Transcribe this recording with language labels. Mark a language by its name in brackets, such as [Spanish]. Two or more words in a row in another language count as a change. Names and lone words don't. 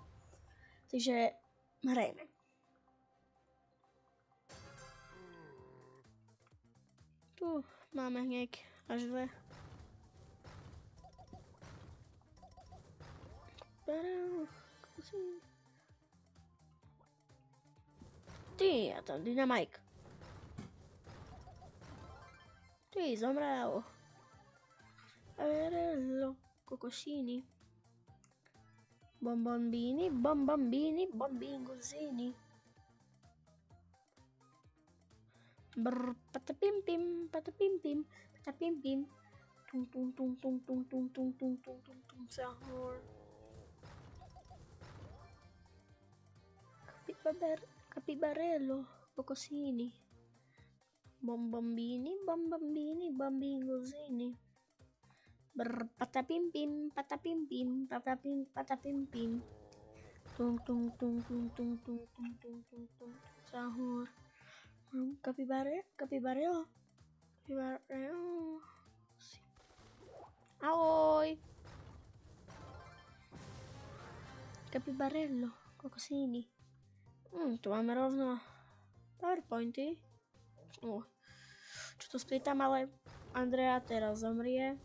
[Slovak] Takže hrajeme. Tu máme hneď až dve. Ty, a tam Dynamike. Ty, zomrel. Averello, Cocosini. Bombambini, bombingosini. Brr, patapim-pim, patapim-pim, patapim-pim. Tung tung tung tung tung tung tung tung tung tung tung sahur. Capibarello, Cocosini. Bombambini, bombingosini. Brr, patapim-pim, patapim-pim, patapim, patapim-pim. Tung tung tung tung tung tung tung tung tung tung sahur. Capibarello. Ahoj. Capibarello, Cocosini. Tu máme rovno PowerPointy. Čo to spýtam, ale Andrea teraz zomrie.